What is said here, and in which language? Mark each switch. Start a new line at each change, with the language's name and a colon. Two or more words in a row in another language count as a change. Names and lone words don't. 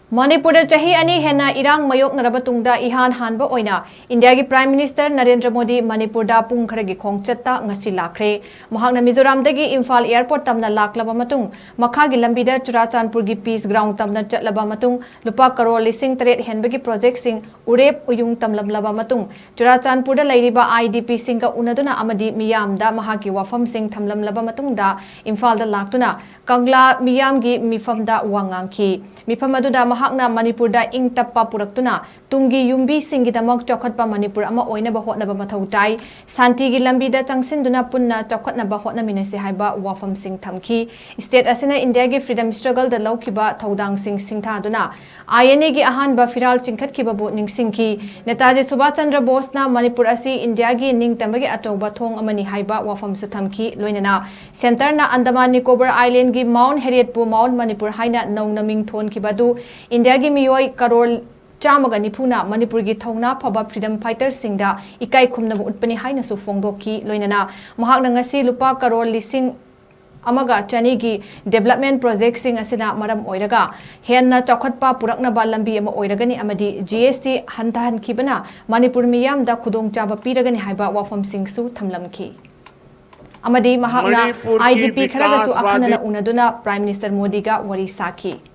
Manipuri: मणिपुर चाही अनि हेना इरांग मयोकनरब तुंगदा इहान हानबा ओइना इंडिया की
English: prime minister
Manipuri: नरेंद्र मोदी मणिपुर दा पुंग खरगी खोंगचत्ता ngasi लाखरे महांगना मिजोराम दगी इम्फाल एयरपोर्ट तमना लाखलबा मतुंग मखागी लंबीदा चुराचांदपुर की पीस ग्राउंड तमना चटलबा मतुंग लुपा करोड़ लिसिंग तरेट हेनबगी प्रोजेक्ट सिंग उरेप उयुंग तमलबलबा मतुंग चुराचांदपुर दा लैरिबा आईडीपी सिंग का उनदुना अमदी मियामदा महागी वफम सिंग थमलमलबा मतुंगदा इम्फाल दा लाक्तुना कंगला मियामगी मिफमदा वांगांखी मिफम अदुदा महाकना मणिपुर दा इंग तप्पा पुरक्तुना तुंगी युम्बी सिंगिदमक चौखटपा मणिपुर अमा ओइनबा होटनबा मथौ ताई शांतिगी लंबीदा चंगसिनदुना पुन्ना चौखटनबा होटनमिनसे हाइबा वाफम सिंग थमखी स्टेट असिना इंडिया की
English: freedom struggle
Manipuri: दा लौखिबा थौदांग सिंग सिंथादुना आईएनए की अहानबा फिराल चिंखटखिबाबु निंगसिंखी नेताजी सुभाष चंद्र बोसना मणिपुर असी इंडिया की निंगतमगी अचौबा थोंग अमनी हाइबा वाफम सु थमखी लोइनना सेंटरना अंडमान निकोबर आइलैंड की माउंट हैरियट पु माउंट मणिपुर हाइना नौना मिंग थोनखिबादु इंडिया की मियोय करोड़ चामगा निफुना मणिपुर की थौना फबा फ्रीडम फाइटर सिंगदा इकाई खुमनबु उत्पनि हाइनसु फोंगदोखी लोइनना महाकना ngasi लुपा करोड़ लिसिंग अमगा चनी की
English: development project
Manipuri: सिंग असिना मरम ओइरगा हेन्ना चौखटपा पुरकनबा लंबी अमा ओइरगनी अमदी जीएसटी हंताहनखिबना मणिपुर मियामदा खुदोंचाबा पीरगनी हाइबा वाफम सिंगसु थमलमखी अमदी महाकना आईडीपी खरगसु अखनना उनदुना
English: prime minister
Manipuri: मोदी का वरी साखी